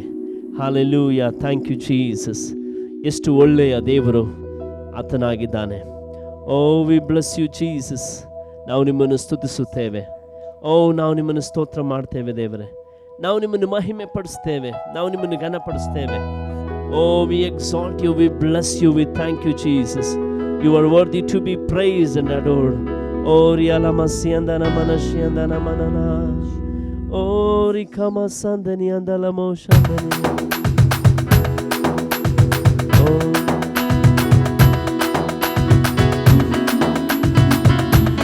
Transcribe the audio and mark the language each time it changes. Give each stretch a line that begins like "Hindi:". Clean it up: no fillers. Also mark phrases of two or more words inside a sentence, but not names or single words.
Kannada: ಹಲ್ಲೆಲೂಯಾ.
English: thank you Jesus.
Kannada: ಎಷ್ಟು ಒಳ್ಳೆಯ ದೇವರು ಆತನಾಗಿದ್ದಾನೆ.
English: Oh we bless you Jesus.
Kannada: ನಾವು ನಿಮ್ಮನ್ನು ಸ್ತುತಿಸುತ್ತೇವೆ. ಓ ನಾವು ನಿಮ್ಮನ್ನು ಸ್ತೋತ್ರ ಮಾಡ್ತೇವೆ ದೇವರೇ. ನಾವು ನಿಮ್ಮನ್ನು ಮಹಿಮೆ ಪಡಿಸ್ತೇವೆ, ನಾವು ನಿಮ್ಮನ್ನು ಘನಪಡಿಸ್ತೇವೆ.
English: Oh we exalt you, we bless you, we thank you Jesus. You are worthy to be praised and adored. Oh, riala masiandana manashiandana manana. Oh, rikama sandani andala moshandani. Oh.